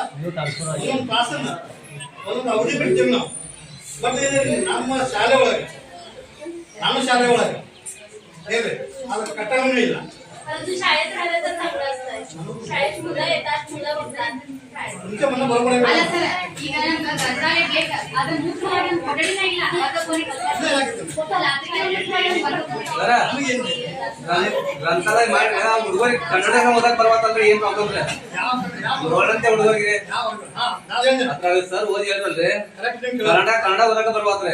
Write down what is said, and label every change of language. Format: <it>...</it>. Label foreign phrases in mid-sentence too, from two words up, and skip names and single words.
<kn>ಒಂದೊಂದು ಕ್ಲಾಸನ್ನ ಒಂದೊಂದು ಅವಧಿ ಬಿಡ್ತೀವಿ ನಾವು. ಬಟ್ ನಮ್ಮ ಶಾಲೆ ಒಳಗೆ ಹೇಳ್ರಿ ಅದು ಕಟ್ಟಡವೂ ಇಲ್ಲ.</kn> <mr>परंतु शाळेत राहिलं तर चांगलं असतं. शाळेत मुलं येतात, मुलं बघतात. तुमच्या मना बरोबर आहे</mr> <kn>ಅಲ್ಲ ಸರ್, ಈಗ ನಮ್ಗೆ ಗ್ರಂಥಾಲಯ ಬೇಕು. ಅದನ್ನ ಮುಖ್ಯ ಮಾಡಿ ಒಂದು ಕೊಠಡಿ ಇಲ್ಲ. ಅದಕ್ಕೆ ಕೊಡಿ ಗೊತ್ತಲ್ಲ, ಅದಕ್ಕೆ ಮುಖ್ಯ ಮಾಡಿ ಒಂದು ಬರೋದು. ಗ್ರಂಥಾಲಯ ಮಾಡಿ ಹುಡುಗರಿಗೆ ಕನ್ನಡ ಓದಕ್ ಬರ್ಬೇಕಂದ್ರೆ ಏನ್ ಪ್ರಾಬ್ಲಮ್ ಇಲ್ಲ. ನೋಡಂತೆ ಹುಡುಗರಿಗೆ ಸರ್ ಓದಿ ಹೇಳ್ರಲ್ರಿ ಕನ್ನಡ ಓದಕ ಬರ್ಬಾರ್ದ್ರಿ.</kn>